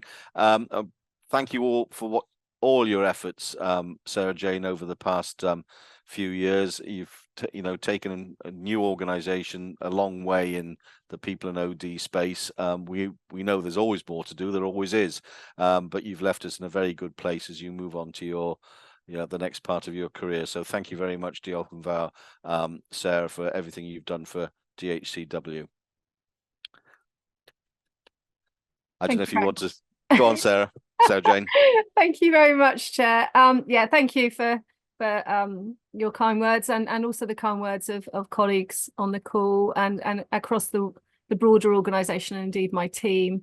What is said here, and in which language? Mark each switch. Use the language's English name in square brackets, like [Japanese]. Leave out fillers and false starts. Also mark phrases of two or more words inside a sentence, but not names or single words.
[English] Thank you all for all your efforts, Sarah Jane, over the past few years. You've taken a new organisation a long way in the people and OD space. We know there's always more to do. There always is, but you've left us in a very good place as you move on to the next part of your career. So thank you very much, [Welsh] Diolch yn fawr, [English] Sarah, for everything you've done for DHCW. I don't know if you want to go on, Sarah. Sarah Jane. Thank you very much, Chair. Yeah, thank you for your kind words and also the kind words of colleagues on the call and across the broader organisation and indeed my team.